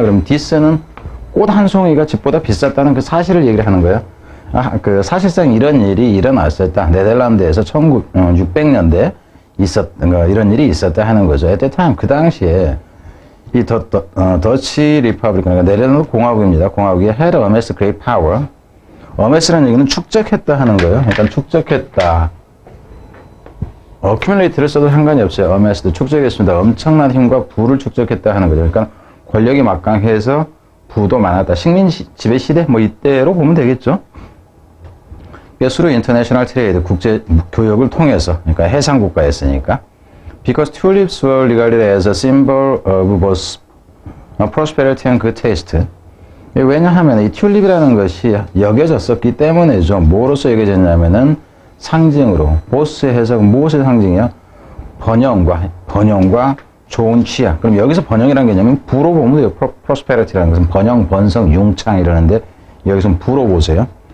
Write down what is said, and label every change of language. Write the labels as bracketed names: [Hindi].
[Korean] 그러면 [English] this [Korean] 는 꽃 한 송이가 집보다 비쌌다는 그 사실을 얘기를 하는 거예요. 사실상 이런 일이 일어났었다. 네덜란드에서 1600년대에 이런 일이 있었다 하는 거죠. [English] at that time, [Korean] 그 당시에 이 더치 리퍼블릭, 그러니까 네덜란드 공화국입니다. 공화국이 [English] had amassed great power. [Korean] amass라는 얘기는 축적했다 하는 거예요. 일단 축적했다. accumulate를 써도 상관이 없어요. amassed, 축적했습니다. 엄청난 힘과 부를 축적했다 하는 거죠. 그러니까 권력이 막강해서 부도 많았다. 식민 지배 시대 뭐 이때로 보면 되겠죠. [English] through international trade, [Korean] 국제 교역을 통해서, 그러니까 해상 국가였으니까. [English] Because tulips were regarded as a symbol of both prosperity and good taste. [Korean] 왜냐하면 이 튤립이라는 것이 여겨졌었기 때문에죠. 뭐로서 여겨졌냐면은 상징으로. 보스 해석 무엇의 상징이야? 번영과 좋은 취향. 그럼 여기서 번영이라는 개념은 부로 보면 돼요. prosperity라는 것은 번영, 번성, 융창 이러는데 여기서 부로 보세요.